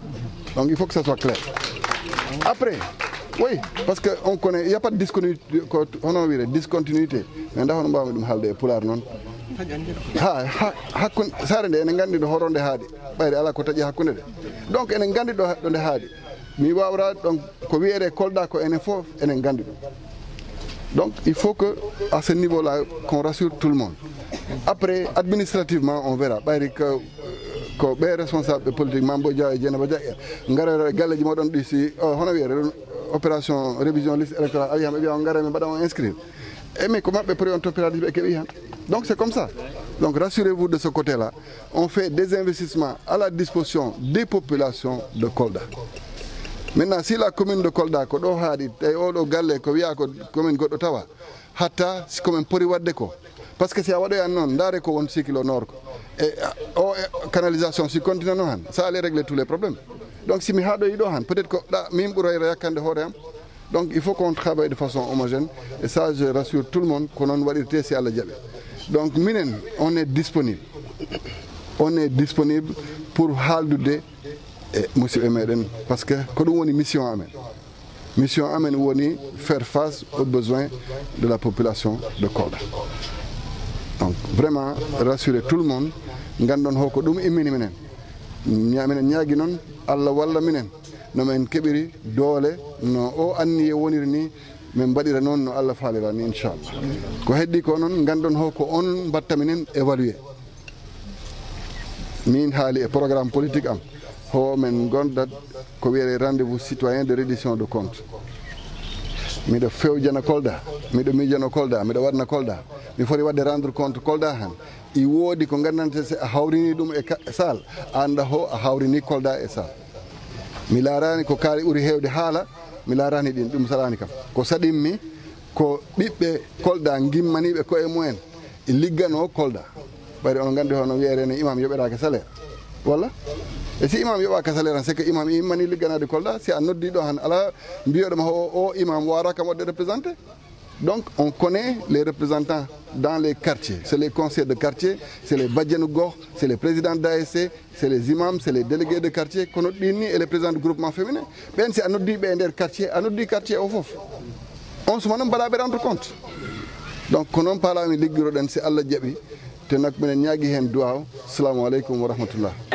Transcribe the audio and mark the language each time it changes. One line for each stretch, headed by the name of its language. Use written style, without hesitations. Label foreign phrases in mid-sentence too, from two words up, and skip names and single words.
French: Donc il faut que ça soit clair. Après oui, parce que on connaît, il n'y a pas de discontinuité, mais
Fula: ndax hono mbawmi ɗum haalde e Pulaar noon hakkunde saare nde enen gandi ɗo horonde haaɗi ɓayri ala ko taƴi hakkunde de. Donc enen gandi ɗo nde haaɗi mi wawra, donc ko wiyete Kolda ko enen fof enen gandi ɗum.
French: Donc il faut que à ce niveau là qu'on rassure tout le monde. Après administrativement on verra,
Fula: ɓayri ko ɓe
French: responsable politique
Fula: Mambo Dia e Dieynaba Dia ngara galleji moɗon ɗi si hono wiyete
French: opération révision liste électorale
Fula: ari hamɓe wiya on gara mi mbaɗa on inscrire mais ko maɓɓe pour on toppirade ɓe keeɓi han.
French: Donc c'est comme ça. Donc rassurez-vous de ce côté là, on fait des investissements à la disposition des populations de Kolda. Maintenant si la commune de Kolda
Fula: ko ɗo haaɗi tawi oɗo galle ko wiya ko commune goɗɗo tawa hatta si komin pori wadde ko,
French: par ce que
Fula: si a waɗoyan noon ndaare ko won
French: cycle au nord ko e o canalisation si continue noon han ça allait régler tous les problèmes.
Fula: Donc si mi haɗoyi ɗo han
French: peut-être que
Fula: min ɓuroyra yakkande hoore am.
French: Donc il faut qu'on travaille de façon homogène et ça je rassure tout le monde
Fula: ko noon waɗirte si Allah jaɓi.
French: Donc minen on est disponible on est disponible pour
Fula: haaldude e musidɓe meɗen
French: par ce que
Fula: ko ɗum woni mission amen.
French: Mission amen woni faire face aux besoins de la population de Kolda. Donc vraiment rassurer tout le monde
Fula: gandon hoko ɗum immini minen minen ñaagui noon Allah walla minen no men keɓiri doole no o anni e woniri ni min mbaɗira noon no Allah faalira ni inchallah. Ko heddi ko noon gandon hoko on mbatta minen évaluer min haali e programme politique am ho men gondat ko wiyete
French: rendez-vous citoyen de reddition de compte.
Fula: Miɗo fewjana Kolda, miɗo miijano Kolda, miɗo waɗna Kolda, mi foti wadde
French: rendre compte
Fula: Kolda han i woodi ko gandante se a hawrini ɗum e sal anda ho a hawrini Kolda e sal. Mi laarani ko kaali ɓuri hewde haala, mi laarani ɗin ɗum saɗani kam ko saɗinmi ko ɓiɓɓe Kolda gimmaniɓe koye mumen e liggano Kolda ɓayde on gandi hono wiyerene imam yoɓetake salaire walla e si imam yoɓaka salaire
French: c'est que
Fula: imam immani ligganade Kolda si a noddi ɗo han ala mbiyoɗoma o imam wara kam waɗde représenté.
French: Donc on connaît les représentants dans les quartiers, c'est les conseillers de quartier, c'est les badjanu gox, c'est les présidents d'ASC, c'est les imams, c'est les délégués de quartier
Fula: kono ɗinni
French: et les présidents du groupement féminin
Fula: ɓen si a noddi ɓe e nder quartier a noddi quartier o foof on suma noon mbaɗaɓe
French: rendre compte.
Fula: Donc ko noon paalami liggiroɗen si Allah jaɓi te nak minen ñaagui hen duwaw.
Arabic: Assalamu aleykum wa rahmatullah.